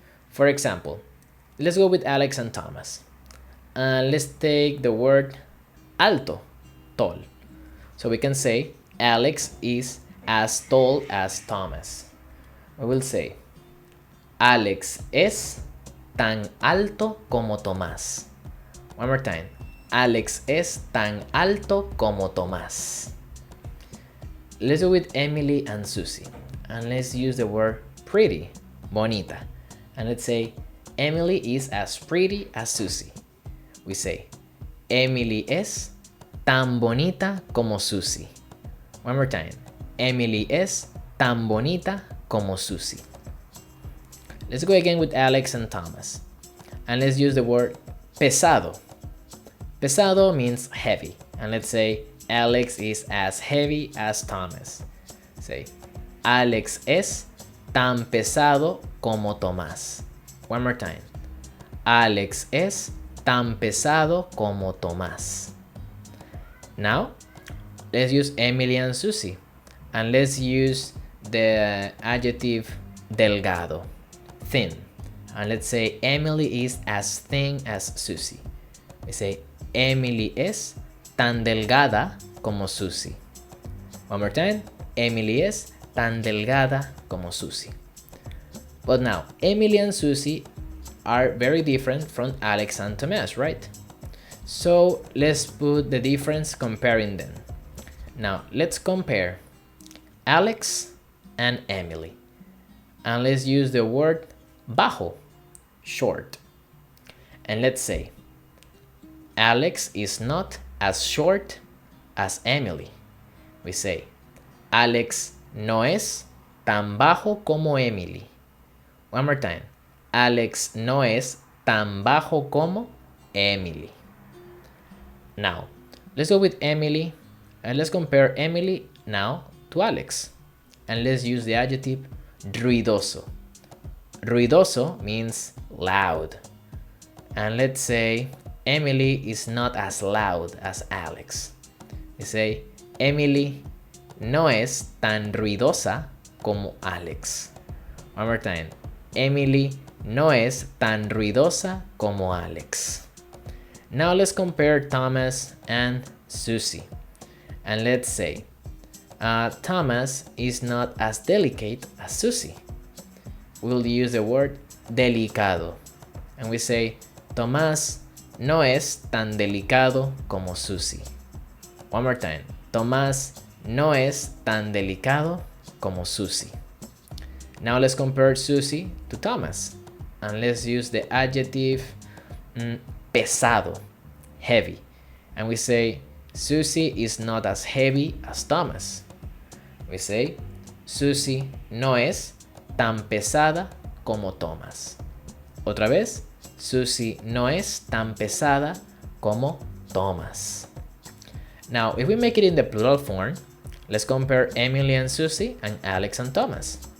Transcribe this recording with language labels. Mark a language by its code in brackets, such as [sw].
[en] For example, let's go with Alex and Thomas. And let's take the word alto, tall. So we can say Alex is as tall as Thomas. We will say [es] Alex es tan alto como Tomás. [en] One more time. [es] Alex es tan alto como Tomás. [en] Let's do with Emily and Susie. And let's use the word pretty, bonita. And let's say, Emily is as pretty as Susie. We say, [es] Emily es tan bonita como Susie. [en] One more time. [es] Emily es tan bonita como Susie. [en] Let's go again with Alex and Thomas. And let's use the word pesado. Pesado means heavy. And let's say, Alex is as heavy as Thomas. Say, [es] Alex es tan pesado como Tomás. [en] One more time. [es] Alex es tan pesado como Tomás. [en] Now, let's use Emily and Susie. And let's use the adjective delgado, thin. And let's say Emily is as thin as Susie. We say [es] Emily es tan delgada como Susie. [en] One more time. [es] Emily es tan delgada como Susie. [en] But now, Emily and Susie are very different from Alex and Thomas, right? So let's put the difference comparing them. Now, let's compare Alex and Emily. And let's use the word bajo, short. And let's say, Alex is not as short as Emily. We say, [es] Alex no es tan bajo como Emily. [en] One more time. [es] Alex no es tan bajo como Emily. [en] Now, let's go with Emily. And let's compare Emily now to Alex. And let's use the adjective ruidoso. Ruidoso means loud. And let's say Emily is not as loud as Alex. We say [es] Emily no es tan ruidosa como Alex. [en] One more time. [es] Emily no es tan ruidosa como Alex. [en] Now let's compare Thomas and Susie. And let's say Thomas is not as delicate as Susie. We'll use the word delicado. And we say [es] Tomás no es tan delicado como Susie. [en] One more time. [es] Tomás no es tan delicado como Susie. [en] Now let's compare Susie to Thomas. And let's use the adjective pesado, heavy. And we say Susie is not as heavy as Thomas. We say [es] Susie no es tan pesada como Thomas. Otra vez, Susie no es tan pesada como Thomas. [en] Now, if we make it in the plural form, let's compare Emily and Susie and Alex and Thomas.